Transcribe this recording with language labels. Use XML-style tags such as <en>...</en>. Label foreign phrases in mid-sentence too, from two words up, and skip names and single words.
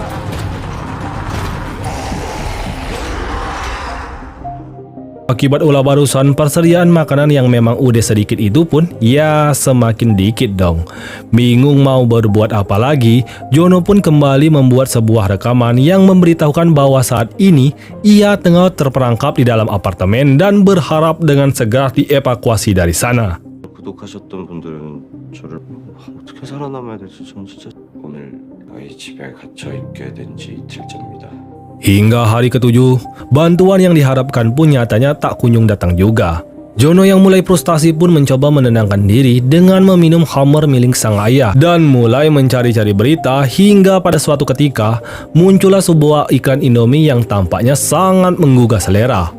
<id>Akibat ulah barusan, persediaan makanan yang memang udah sedikit itu pun ya semakin dikit dong. Bingung mau berbuat apa lagi, Jono pun kembali membuat sebuah rekaman yang memberitahukan bahwa saat ini ia tengah terperangkap di dalam apartemen dan berharap dengan segera dievakuasi dari sana.</id> <ko>구독하셨던 분들은 저를 어떻게 살아남아야 될지 전 진짜 오늘 저희 집에 갇혀 있게 된 지 이틀째입니다.</ko> <id>Hingga hari ke-7, bantuan yang diharapkan pun nyatanya tak kunjung datang juga. Jono yang mulai frustasi pun mencoba menenangkan diri dengan meminum khamar milik sang ayah dan mulai mencari-cari berita hingga pada suatu ketika muncullah sebuah iklan Indomie yang tampaknya sangat menggugah selera.</id>